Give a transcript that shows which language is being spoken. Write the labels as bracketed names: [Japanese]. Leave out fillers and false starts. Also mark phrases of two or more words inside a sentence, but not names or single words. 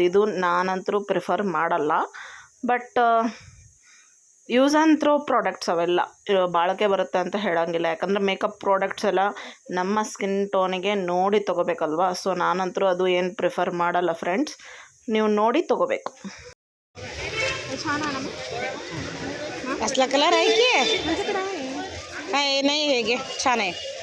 [Kannada] ಇದು ನಾನಂತರೂ ಪ್ರಿಫರ್ ಮಾಡಲ್ಲ, [English] but use and throw products [Kannada] ಅವೆಲ್ಲ ಬಾಳಿಕೆ ಬರುತ್ತೆ ಅಂತ ಹೇಳೋಂಗಿಲ್ಲ. ಯಾಕಂದರೆ [English] makeup products [Kannada] ಎಲ್ಲ ನಮ್ಮ [English] skin tone [Kannada] ನೋಡಿ ತೊಗೋಬೇಕಲ್ವ. ಸೊ ನಾನಂತರೂ ಅದು ಏನು ಪ್ರಿಫರ್ ಮಾಡಲ್ಲ ಫ್ರೆಂಡ್ಸ್, ನೀವು ನೋಡಿ ತೊಗೋಬೇಕು. [Marathi] असला कलर आहे की काय नाही हे घे छान आहे